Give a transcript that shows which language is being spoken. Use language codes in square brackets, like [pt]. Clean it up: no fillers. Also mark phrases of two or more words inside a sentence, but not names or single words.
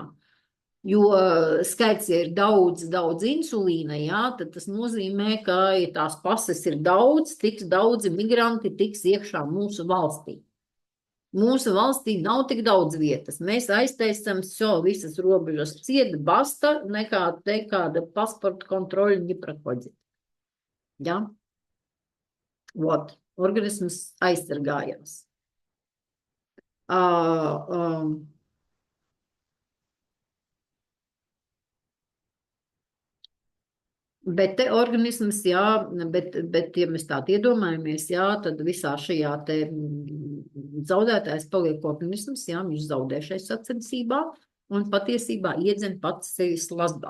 [lv] Jo skaits, ja ir daudz insulīna, jā, tad tas nozīmē, ka, ja tās pases ir tiks daudzi migranti tiks iekšā mūsu valstī. Mūsu valstī nav tik daudz vietas. Mēs aiztaisam visas robežas ciet, basta, nekāda pasporta kontroļa [ru] не проходит. [lv] Ja? Вот. Organisms aizsargājās. Bet te organisms, jā, bet ja mēs tādu iedomājamies, jā, tad visā šajā te zaudētājs paliek organisms, jā, viņš zaudē šai sacensībā un patiesībā iedzen pats sevi slazdā.